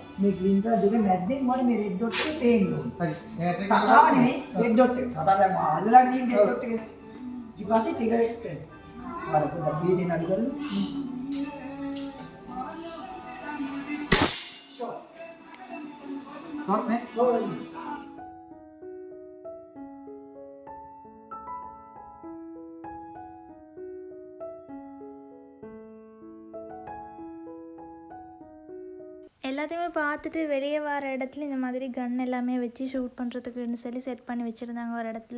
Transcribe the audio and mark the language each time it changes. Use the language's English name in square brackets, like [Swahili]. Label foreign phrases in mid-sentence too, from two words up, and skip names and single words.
[Sinhala] මේ [English] green colour [Sinhala] දෙක මැද්දෙන් මට මේ [English] red dot [Sinhala] එක පේන්න ඕනේ. හරි. එයාට සතාව නෙමෙයි [English] red dot [Sinhala] එක. සතාව දැන් අල්ලලා ගිහින් [English] red dot [Sinhala] එක. ඊපස්සේ ටිකර් එක කරනවා. අර පොඩ්ඩක් බීජෙන් අඩු කරලා. ෂොට්. ෂොට් නේ. ෂොට්. [Tamil] எல்லாத்தையுமே பார்த்துட்டு வெளியே வர இடத்துல இந்த மாதிரி கன் எல்லாமே வச்சு ஷூட் பண்ணுறதுக்குன்னு சொல்லி செட் பண்ணி வச்சுருந்தாங்க ஒரு இடத்துல.